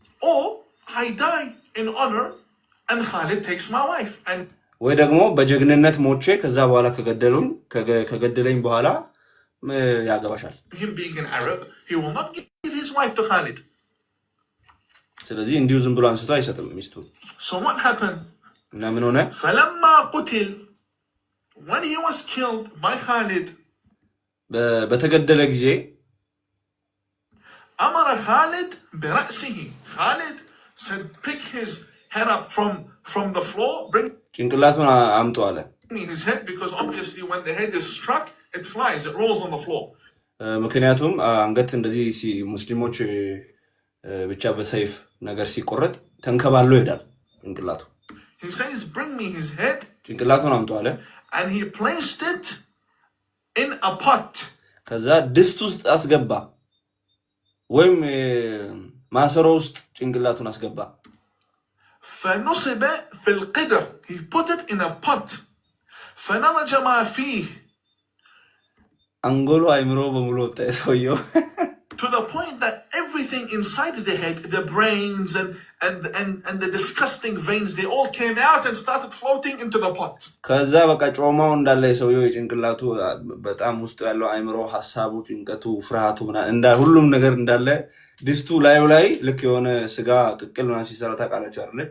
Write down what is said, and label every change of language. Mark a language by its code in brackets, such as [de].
[en] Or I die in honor and Khalid takes my wife. And [am] ወይ ደግሞ በጀግንነት ሞቼ ከዛ በኋላ ከገደለኝ በኋላ ያገባሻል። [en] him being an Arab, he will not give his wife to Khalid. [am] ስለዚህ እንዲሁ ዝም ብሎ አንስቶ አይሰጥም ሚስቱን። [en] So what happened? [am] እና ምን ሆነ? [ar] فلما قتل, [en] when he was killed by Khalid, [am] በተገደለ ጊዜ [ar] أمر Khalid برأسه. [en] Khalid said, pick his head up from the floor, bring [am] ጭንቅላቱን አምጡ አለ። [en] me his head, because obviously when the head is struck, it flies, it rolls on the floor. [am] ምክንያቱም አንገት እንደዚህ ሙስሊሞች ብቻ በሰይፍ ነገር ሲቆረጥ ተንከባሎ ይሄዳል ጭንቅላቱ። [en] He says, bring me his head, [am] ጭንቅላቱን አምጡ አለ። [en] and he placed it in a pot. [am] ከዛ ድስት ውስጥ አስገባ ወይም ማሰሮ ውስጥ ጭንቅላቱን አስገባ። [ar] فنصب في القدر. [en] He put it in a pot. [ar] فنضج ما فيه. [am] አንጎሉ አይምሮ በሙሉ ወጣ ሰውየው። [en] To the point that everything inside the head, the brains and the disgusting veins, they all came out and started floating into the pot. [am] ከዛ በቃ ጮማው እንዳለ ሰውየው የጭንቅላቱ በጣም ውስጥ ያለው አይምሮ፣ ሐሳቡ፣ ጭንቀቱ፣ ፍርሃቱ እንዳ ሁሉም ነገር እንዳለ ድስቱ ላዩ ላይ ልክ የሆነ ስጋ ቅቅል ምናምን ሲሰራ ታውቃላችሁ አይደል?